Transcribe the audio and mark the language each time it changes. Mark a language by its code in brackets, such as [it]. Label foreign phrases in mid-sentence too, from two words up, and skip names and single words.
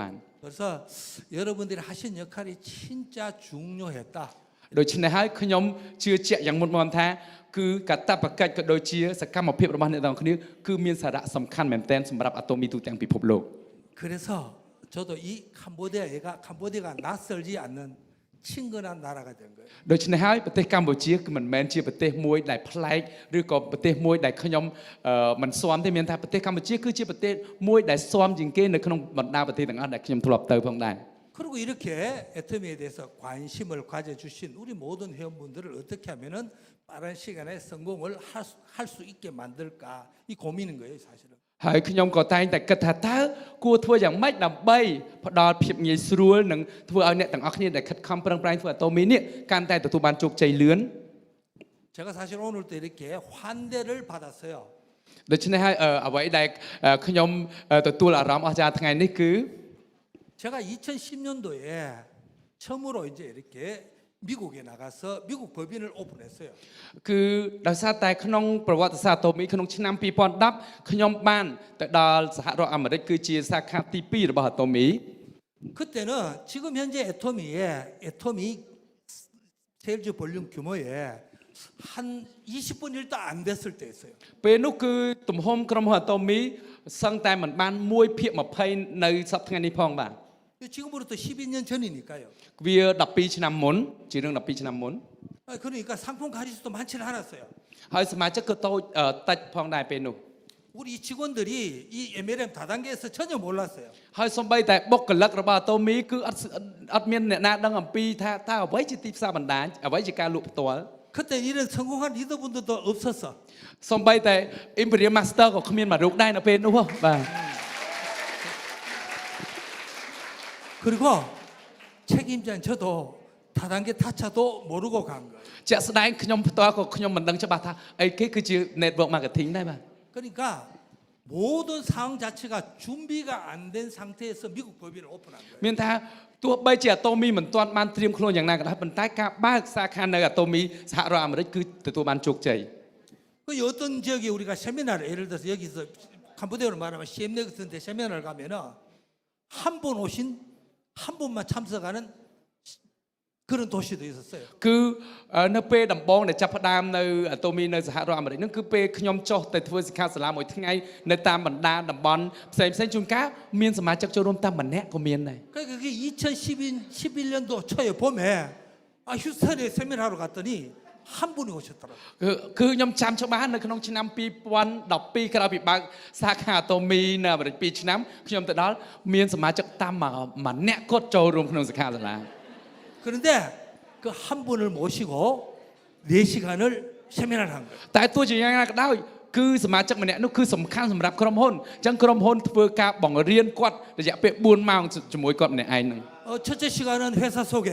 [ko] 그래서 여러분들이 하신 역할이 진짜 중요했다. [km] ដូច្នេះហើយខ្ញុំជឿជាក់យ៉ាងមុតមមថាគឺកតបកិច្ចក៏ដូចជាសកម្មភាពរបស់អ្នកទាំងគ្នាគឺមានសារៈសំខាន់មែនទែនសម្រាប់អាតូមីទូទាំងពិភពលោក [ko] 그래서 저도 이 캄보디아가 낯설지 않는 친근한 나라가 된 거예요. [km] ដូច្នេះហើយប្រទេសកម្ពុជាគឺមិនមែនជាប្រទេសមួយដែលប្លែកឬក៏ប្រទេសមួយដែលខ្ញុំមិនស៊ាំទេមានថាប្រទេសកម្ពុជាគឺជាប្រទេសមួយដែលស៊ាំជាងគេនៅក្នុងបណ្ដាប្រទេសទាំងអស់ដែលខ្ញុំធ្លាប់ទៅផងដែរ [ko] 그리고 이렇게 애터미에 대해서 관심을 가져주신 우리 모든 회원분들을 어떻게 하면은 빠른 시간에 성공을 할 수 있게 만들까 이 고민인 거예요, 사실은. [km] ហើយខ្ញុំក៏តែងតែគិតថាតើគួរធ្វើយ៉ាងម៉េចដើម្បីផ្ដល់ភាពងាយស្រួលនិងធ្វើឲ្យអ្នកទាំងអស់គ្នាដែលខិតខំប្រឹងប្រែងធ្វើអាតូមីនេះកាន់តែទទួលបានជោគជ័យលឿន [ko] 제가 사실 오늘도 이렇게 환대를 받았어요. [km] ដូច្នេះហើយអ្វីដែលខ្ញុំទទួលអារម្មណ៍អស្ចារ្យថ្ងៃនេះគឺ [ko] 제가 2010년도에 처음으로 이제 이렇게 미국에 나가서 미국 법인을 오픈했어요. [km] គឺដោយសារតែក្នុងប្រវត្តិសាស្ត្រអាតូមីក្នុងឆ្នាំ2010ខ្ញុំបានទៅដល់សហរដ្ឋអាមេរិកគឺជាសាខាទី2របស់អាតូមី [ko] 그때는 지금 현재 애토미 세일즈 볼륨 규모에 한 20분 1도 안 됐을 때였어요. [km] ពេលនោះគឺទំហំក្រុមហ៊ុនអាតូមីសឹងតែមិនបាន1/20នៅសប្តាហ៍ថ្ងៃនេះផងបាទ [ko] 지금으로부터 12년 전이니까요. [km] វា12ឆ្នាំមុនជារឿង12ឆ្នាំមុន [ko] 그러니까 상품 가짓수도 많지는 않았어요. [km] ហើយសមាជិកក៏តូចតិចផងដែរពេលនោះ [ko] 우리 직원들이 이 MLM 다단계에서 전혀 몰랐어요. [km] ហើយសំបីតែបុគ្គលិករបស់អាតូមីគឺអត់មានអ្នកណាដឹងអំពីថាតើអ្វីជាទីផ្សារបណ្ដាញអ្វីជាការលក់ផ្ទាល់ [ko] 그때 이런 성공한 리더분들도 없었어. [km] សំបីតែ Imperial Master ក៏គ្មានមករូបដែរនៅពេលនោះបាទ [ko] 그리고 책임자인 저도 다단계 타차도 모르고 간 거예요. [km] ជាក់ស្ដែងខ្ញុំផ្ទាល់ក៏ខ្ញុំមិនដឹងច្បាស់ថាអីគេគឺជា [en] network marketing [km] ដែរបាទ [ko] 그러니까 모든 상황 자체가 준비가 안 된 상태에서 미국 법인을 오픈한 거예요. [km] មានថាទោះបីជាអាតូមីមិនទាន់បានត្រៀមខ្លួនយ៉ាងណាក៏ដោយប៉ុន្តែការបើកសាខានៅអាតូមីសហរដ្ឋអាមេរិកគឺទទួលបានជោគជ័យ [ko] 그 어떤 지역에 우리가 세미나를 예를 들어서 여기서 캄보디아로 말하면 CMD 같은 데 세미나를 가면은 한 번 오신 한 번만 참석하는 그런 도시도 있었어요. [km] គឺនៅពេលដំបូងដែលចាប់ផ្ដើមនៅអាតូមីនៅសហរដ្ឋអាមេរិកហ្នឹងគឺពេលខ្ញុំចុះទៅធ្វើសិក្ខាសាលាមួយថ្ងៃនៅតាមបណ្ដាតំបន់ផ្សេងជួនកាលមានសមាជិកចូលរួមតែម្នាក់ក៏មានដែរ [ko] 그러니까 그게 2011년도 초에 봄에 휴스턴에 세미나로 갔더니 한 분이 오셨더라고요. [km] គឺខ្ញុំចាំច្បាស់នៅក្នុងឆ្នាំ2012ក្រោយពីបើកសាខាអាតូមីនៅអាមេរិក2ឆ្នាំខ្ញុំទៅដល់មានសមាជិកតាមម្នាក់គាត់ចូលរួមក្នុងសិក្ខាសាលា [ko] 그런데 그 한 분을 모시고 4시간을 세미나를 한 거예요. [km] តែទោះជាយ៉ាងណាក៏ដោយគឺសមាជិកម្នាក់នោះគឺសំខាន់សម្រាប់ក្រុមហ៊ុនអញ្ចឹងក្រុមហ៊ុនធ្វើការបង្រៀនគាត់រយៈពេល4ម៉ោងជាមួយគាត់ម្នាក់ឯងហ្នឹង [ko] 첫째 시간은 회사 소개.